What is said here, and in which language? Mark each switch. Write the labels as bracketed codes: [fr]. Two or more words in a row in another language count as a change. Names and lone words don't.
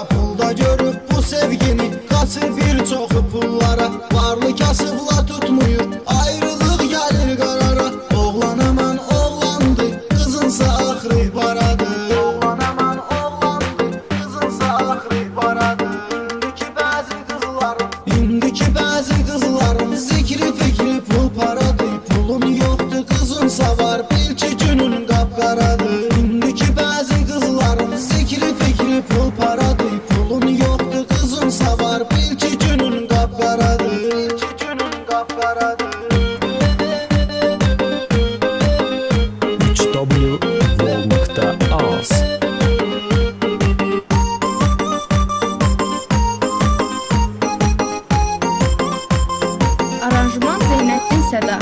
[az] Pulda görüb bu sevgini, kaçır bir çoxu pullara. Varlı kasıbla tutmuyur, ayrılıq gəlir qarara. Oğlan aman oğlandı, kızınsa axırı baradı. Oğlan aman oğlandı, kızınsa axırı baradı. İndiki bazı kızların zikri fikri pul paradı. [tr] Pulun yoktu kızın savar, bil ki günün kapkaradır. [az] İndiki bazı kızların zikri fikri pul paradı. [tr] Pulun yoktu kızın savar, bil ki günün kapkaradır. Bil ki günün kapkaradır. 3w.az [az] Aranjman Zeynəddin Sədat.